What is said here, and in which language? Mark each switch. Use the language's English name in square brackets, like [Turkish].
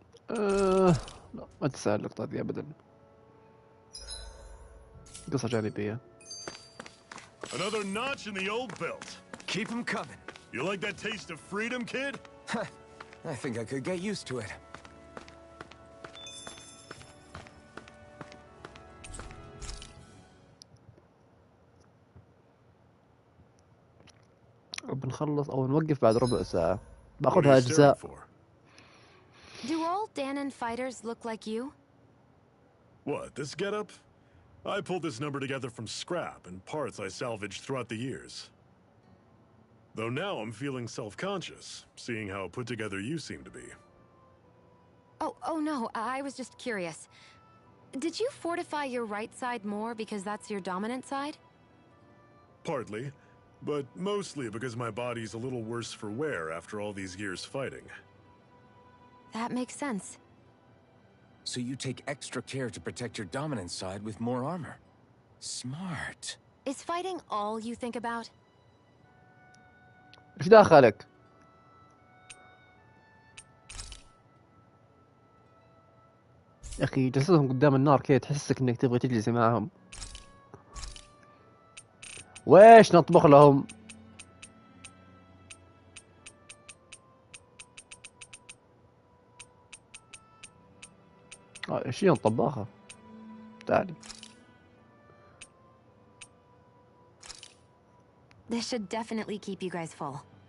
[Arabic] لا ما تسأل اللقطة دي أبدا. قصة جانبية. [English] Another notch in the old belt. Keep them coming. You like that taste of freedom, kid? I think I could get used to it. [Arabic] بنخلص أو نوقف بعد ربع ساعة. باخذها أجزاء. [English] Do all Danon fighters look like you? What, this getup? I pulled this number together from scrap and parts I salvaged throughout the years. Though now I'm feeling self-conscious, seeing how put together you seem to be. Oh no, I was just curious. Did you fortify your right side more because that's your dominant side? Partly, but mostly because my body's a little worse for wear after all these years fighting. That makes sense. So you take extra care to protect your dominant side with more armor. Smart. Is fighting all you think about? [Arabic] إيش داخلك؟ يا أخي جلستهم قدام النار كده تحسك إنك تبغى تجلسي معهم. ويش نطبخ لهم؟ ايش هي الطباخة؟ تعالي. [English] This should definitely keep you guys full.